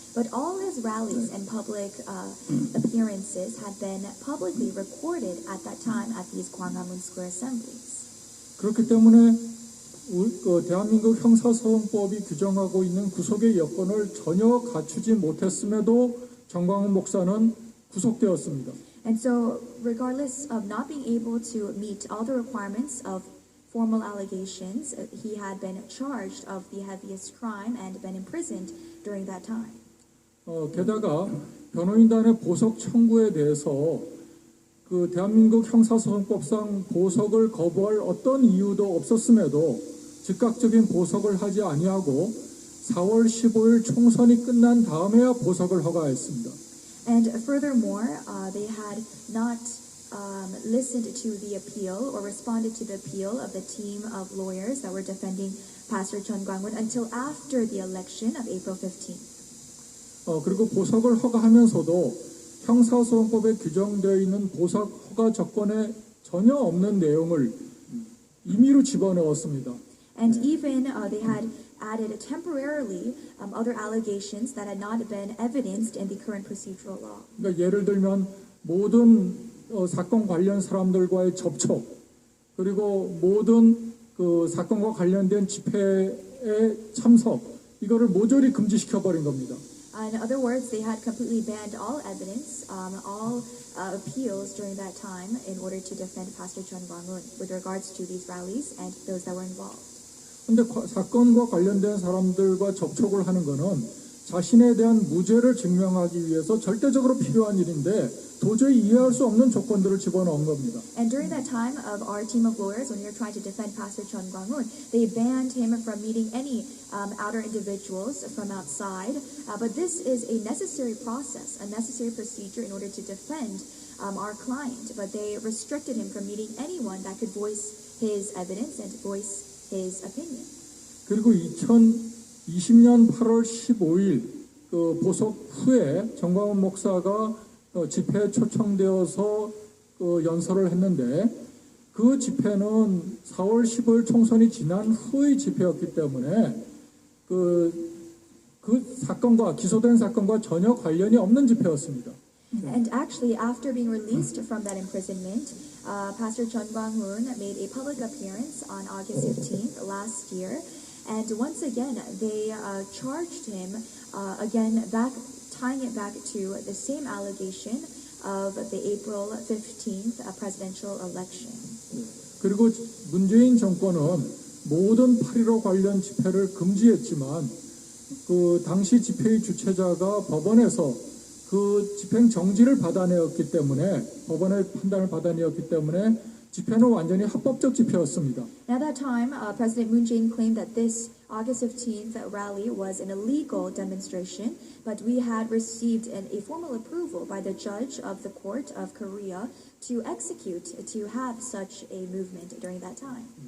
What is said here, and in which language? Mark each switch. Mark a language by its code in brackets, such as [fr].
[en] But all his rallies and public appearances had been publicly recorded at that time at these Gwanghwamun Square assemblies. [ko] 그렇기 때문에 대한민국 형사소송법이 규정하고 있는 구속의 여건을 전혀 갖추지 못했음에도 정광훈 목사는 구속되었습니다. [en] And so, regardless of not being able to meet all the requirements of formal allegations, he had been charged of the heaviest crime and been imprisoned during that time. [ko] 게다가 변호인단의 보석 청구에 대해서 그 대한민국 형사소송법상 보석을 거부할 어떤 이유도 없었음에도 즉각적인 보석을 하지 아니하고 4월 15일 총선이 끝난 다음에야 보석을 허가했습니다. [en] And furthermore, they had not listened to the appeal or responded to the appeal of the team of lawyers that were defending Pastor Chung Kwang-eun until after the election of April 15th. [ko] 그리고 보석을 허가하면서도 형사소송법에 규정되어 있는 보석 허가 조건에 전혀 없는 내용을 임의로 집어넣었습니다. [en] And even they had added temporarily other allegations that had not been evidenced in the current procedural law. [ko] 그러니까 예를 들면 모든 사건 관련 사람들과의 접촉 그리고 모든 그 사건과 관련된 집회에 참석 이거를 모조리 금지시켜 버린 겁니다. [en] In other words, they had completely banned all evidence, all appeals during that time in order to defend Pastor Chung Kwang-eun with regards to these rallies and those that were involved. [ko] 근데 사건과 관련된 사람들과 접촉을 하는 거는 자신에 대한 무죄를 증명하기 위해서 절대적으로 필요한 일인데 도저히 이해할 수 없는 조건들을 집어넣은 겁니다. [en] And during that time of our team of lawyers, when we were trying to defend Pastor Chung Kwang-eun, they banned him from meeting any outer individuals from outside. But this is a necessary process, a necessary procedure in order to defend our client. But they restricted him from meeting anyone that could voice his evidence and voice his opinion. [ko] 그리고 2020년 8월 15일 그 보석 후에 정광훈 목사가 집회에 초청되어서 그 연설을 했는데 그 집회는 4월 15일 총선이 지난 후의 집회였기 때문에 그 사건과 기소된 사건과 전혀 관련이 없는 집회였습니다. [en] And actually, after being released from that imprisonment, Pastor Chun Kwang-hoon made a public appearance on August 15th last year. And once again, they charged him again, tying it back to the same allegation of the April 15th presidential election. [ko] 그리고 문재인 정권은 모든 8.15 관련 집회를 금지했지만 그 당시 집회의 주최자가 법원에서 그 집행 정지를 받아내었기 때문에 법원의 판단을 받아내었기 때문에 집회는 완전히 합법적 집회였습니다. [en] At that time, President Moon Jae-in claimed that this August 15th rally was an illegal demonstration, but we had received a formal approval by the judge of the court of Korea to have such a movement during that time.